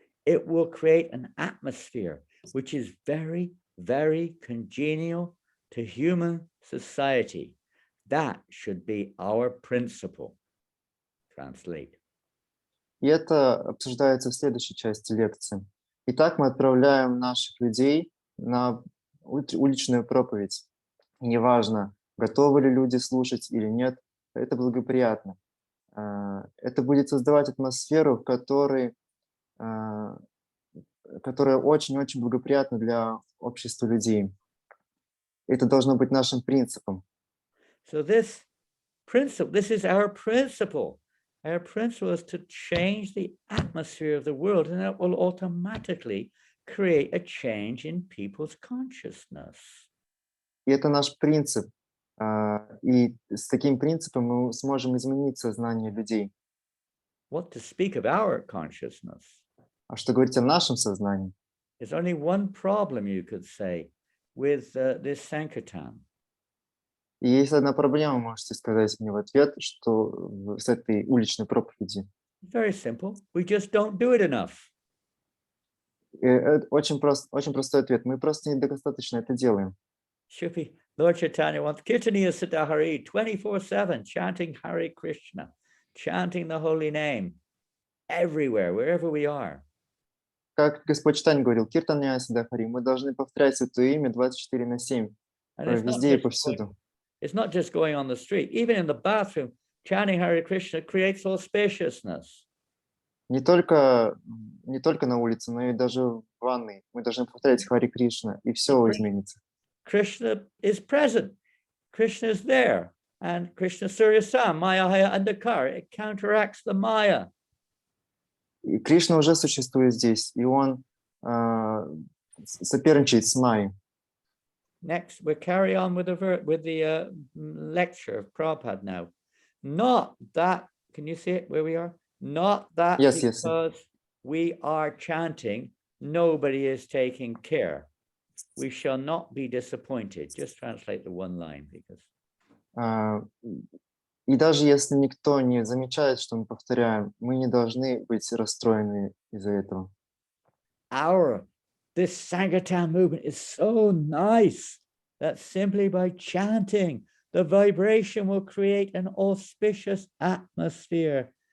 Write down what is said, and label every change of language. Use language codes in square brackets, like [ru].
[en] It will create an atmosphere which is very, very congenial to human society. That should be our principle. Translate. [ru] И это обсуждается в следующей части лекции. Итак, мы отправляем наших людей на уличную проповедь. И неважно, готовы ли люди слушать или нет, это благоприятно. Это будет создавать атмосферу, которая очень-очень благоприятна для общества людей. Это должно быть нашим принципом. [en] So this is our principle. Our principle is to change the atmosphere of the world, and that will automatically create a change in people's consciousness. [ru] И это наш принцип. И с таким принципом мы сможем изменить сознание людей. [en] What to speak of our consciousness? [ru] А что говорить о нашем сознании? [en] There's only one problem, you could say, with this Sankirtan. [ru] И есть одна проблема, можете сказать мне в ответ, что с этой уличной проповедью. [en] Very simple. We just don't do it enough. [ru] Очень простой ответ. Мы просто недостаточно это делаем. [en] Shufi, Lord Chaitanya wants Kirtaniya Siddha Hari 24/7, chanting Hare Krishna, chanting the holy name everywhere, wherever we are. [ru] Как Господь Чайтанья говорил, Киртания Сидха Хари, мы должны повторять святое имя 24/7, везде и повсюду. [en] It's not just going on the street. Even in the bathroom, chanting Hare Krishna creates auspiciousness. [ru] Не только на улице, но и даже в ванной. Мы должны повторять Хари Кришна, и все изменится. [en] Krishna is present. Krishna is there. And [bn] Krishna Surya Sam, Maya Haya Andakar, [en] it counteracts the Maya. [ru] И Кришна уже существует здесь, и он соперничает с Майей. [en] Next, we'll carry on with the lecture of Prabhupada now. Not that, can you see it where we are? Not that because we are chanting, nobody is taking care. We shall not be disappointed. Just translate the one line because [ru] И даже если никто не замечает, что мы повторяем, мы не должны быть расстроены из-за этого. [en] This Sankirtan movement is so nice that simply by chanting, the vibration will create an auspicious atmosphere.